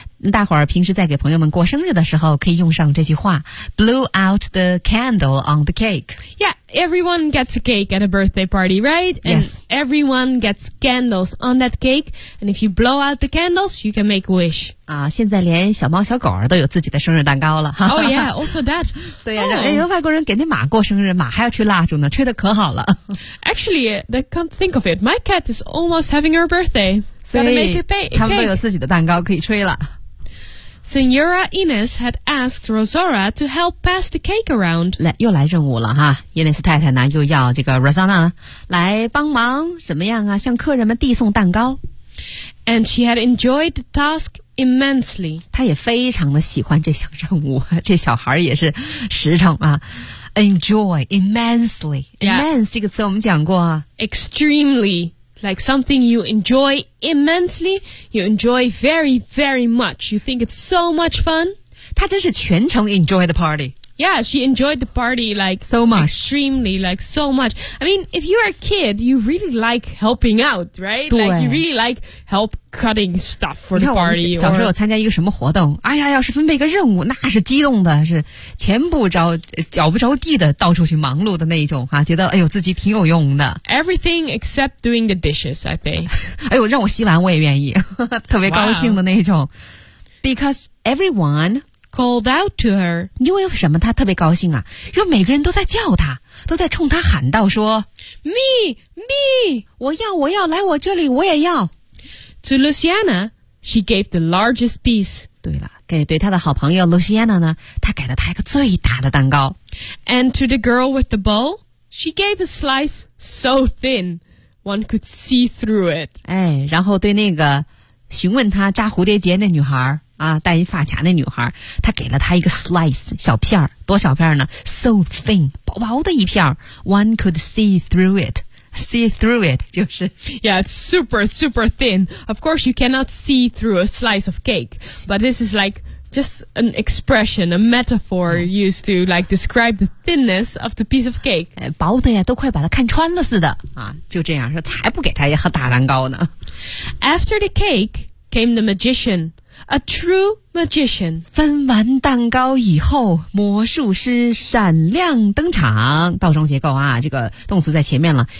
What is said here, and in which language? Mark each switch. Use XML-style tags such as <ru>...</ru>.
<zh>大伙儿平时在给朋友们过生日的时候可以用上这句话 ,</zh> <en>blew out the candle on the cake. Yeah, everyone gets a cake at a birthday party, right? And yes. Everyone gets candles on that cake, and if you blow out the candles, you can make a wish.</en> <zh>现在连小猫小狗儿都有自己的生日蛋糕了。</zh> <en>Oh yeah, also that.</en> <zh>对呀、啊 oh. 外国人给那马过生日，马还要吹蜡烛呢，吹得可好了。</zh> <en>Actually, I can't think of it. My cat is almost having her birthday. Gotta make a cake.</en> <zh>他们都有自己的蛋糕可以吹了。</zh> <en>Senora Ines had asked Rosaura to help pass the cake around.</en> <zh>来，又来任务了哈。伊内斯太太呢，又要这个 Rosanna 来帮忙，怎么样啊？向客人们递送蛋糕。</zh> <en>And she had enjoyed the task immensely.</en> <zh>她也非常的喜欢这项任务，这小孩也是实诚啊。</zh> <en>Enjoy immensely. Immense、 yeah.</en> <zh>这个词我们讲过啊。</zh> <en>Extremely. Like something you enjoy immensely, you enjoy very, very much. You think it's so much fun.</en> <zh>她真是全程</zh> <en>enjoy the party. Yeah, she enjoyed the party like so much. Extremely, like so much. I mean, if you are a kid, you really like helping out, right?</en> <zh>对。</zh> <en>Like you really like help cutting stuff for the party.</en> <zh>你看我小时候参加一个什么活动，哎呀，要是分配一个任务，那是激动的，是前不着脚不着地的到处去忙碌的那一种哈，觉得哎呦自己挺有用的。</zh> <en>Everything except doing the dishes, I think.</en> <zh>哎呦，让我洗碗我也愿意，特别高兴的那一种。</zh> <en>Because everyone. Called out to her.</en> <zh>因为什么她特别高兴啊？因为每个人都在叫她，都在冲她喊道说</zh> <en>Me, me!</en> <zh>我要，我要，来我这里，我也要。</zh> <en>To Luciana, she gave the largest piece.</en> <zh>对了，对她的好朋友 Luciana 呢，她给了她一个最大的蛋糕。</zh> <en>And to the girl with the bowl, she gave a slice so thin, one could see through it.</en> <zh>哎，然后对那个询问她扎蝴蝶结那女孩戴一发卡那女孩，她给了她一个 slice 小片，多小片呢？</zh> <en>So thin</en> <zh>薄薄的一片，</zh> <en>One could see through it. See through it 就是 Yeah, it's super super thin. Of course you cannot see through a slice of cake, but this is likeJust an expression, a metaphor used to like describe the thinness of the piece of cake.</en> <zh>薄的呀，都快把它看穿了似的就这样，才不给她一盒大蛋糕呢。</zh> <en>After the cake came the magician. A true magician.</en> <zh>分完蛋糕以后，魔术师闪亮登场。倒装结构啊，这个动词在前面了。</zh>